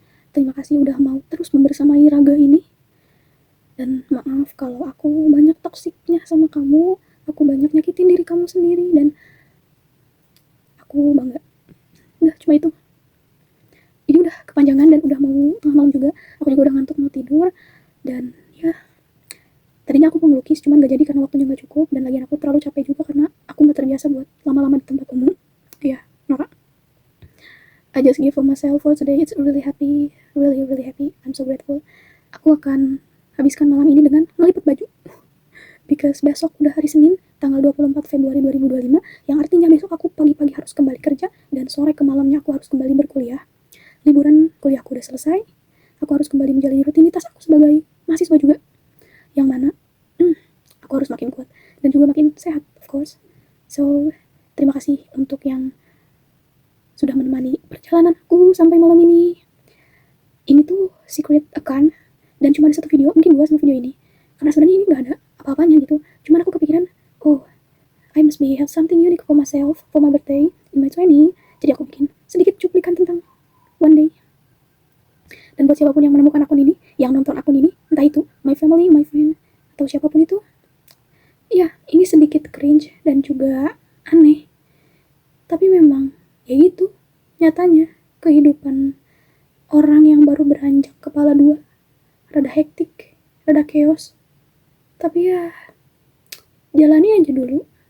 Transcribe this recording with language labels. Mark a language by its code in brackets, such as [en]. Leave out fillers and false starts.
[id] Terima kasih udah mau terus membersamai raga ini. Dan maaf kalau aku banyak toksiknya sama kamu, aku banyak nyakitin diri kamu sendiri, dan aku bangga. Udah, cuma itu. Ini udah kepanjangan dan udah mau tengah malam juga. Aku juga udah ngantuk mau tidur. Dan ya, tadinya aku mau ngelukis, cuman gak jadi karena waktunya gak cukup. Dan lagian aku terlalu capek juga karena aku gak terbiasa buat lama-lama di tempat umum. Ya, norak. [en] I just give for myself for today. It's really happy, really happy. I'm so grateful. [id] Aku akan habiskan malam ini dengan meliput baju. Because besok udah hari Senin, tanggal 24 Februari 2025, yang artinya besok aku pagi-pagi harus kembali kerja, dan sore ke malamnya aku harus kembali berkuliah. Liburan kuliahku udah selesai, aku harus kembali menjalani rutinitas aku sebagai mahasiswa juga. Yang mana, aku harus makin kuat, dan juga makin sehat, of course. So, terima kasih untuk yang sudah menemani perjalananku sampai malam ini. Ini tuh secret account, dan cuma ada satu video, mungkin 2 sama video ini. Karena sebenarnya ini gak ada apa-apanya gitu. Cuman aku kepikiran, [en] oh, I must be have something unique for myself, for my birthday, in my 20. [id] Jadi aku bikin sedikit cuplikan tentang one day. Dan buat siapapun yang menemukan akun ini, yang nonton akun ini, entah itu [en] my family, my friend, [id] atau siapapun itu, ya, ini sedikit cringe dan juga aneh. Tapi memang, ya gitu, nyatanya, kehidupan orang yang baru beranjak kepala 2, rada hektik, rada chaos. Tapi ya, jalani aja dulu.